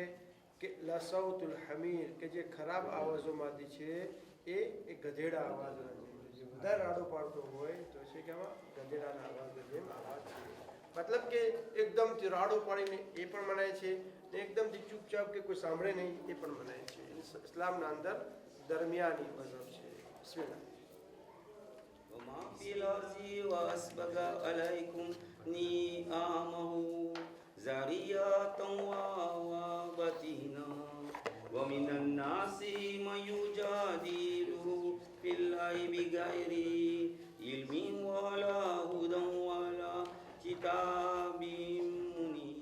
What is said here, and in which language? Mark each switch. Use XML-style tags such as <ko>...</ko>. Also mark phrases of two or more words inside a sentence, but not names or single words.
<gu>કે</gu> <ar>لصوت الحمير</ar> <gu>કે જે ખરાબ અવાજોમાંથી છે એ ગધેડા અવાજ નથી. વધારે રાડો પાડતો હોય તો છે કે આમાં ગધેડાના અવાજની જેમ અવાજ છે. મતલબ કે એકદમથી રાડો પાડીને એ પણ મનાય છે, ને એકદમથી ચૂપચાપ કે કોઈ સાંભળે નહીં એ પણ મનાય છે. ઇસ્લામના અંદર દરમિયાની મઝહબ છે. બિસ્મિલ્લાહ.</gu> <ar>وما في الأرض وأسبغ عليكم نعمه زاريات وبطينا ومن الناس من يجادل في الله بغير علم ولا هدى ولا كتاب منير.</ar>